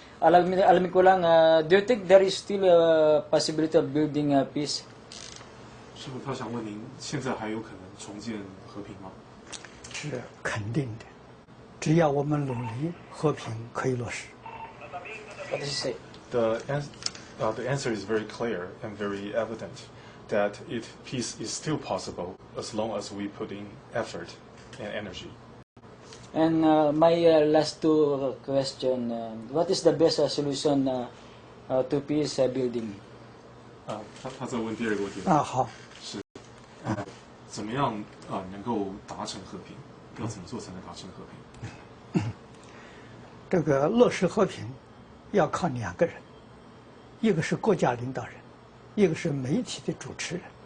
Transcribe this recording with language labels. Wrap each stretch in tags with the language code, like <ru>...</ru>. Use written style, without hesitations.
<tl>Alamin ko lang,</tl> <en>do you think there is still a possibility of building peace?</en> <zh>师傅，他想问您，现在还有可能重建和平吗？是肯定的，只要我们努力，和平可以落实。</zh> <en>What does he say? The answer is very clear and very evident that peace is still possible as long as we put in effort and energy. And my last two question, what is the best solution to peace building?</en> <zh>他在问第二个问题。好。是，怎么样能够达成和平？要怎么做才能达成和平？这个落实和平要靠两个人，一个是国家领导人，一个是媒体的主持人。</zh>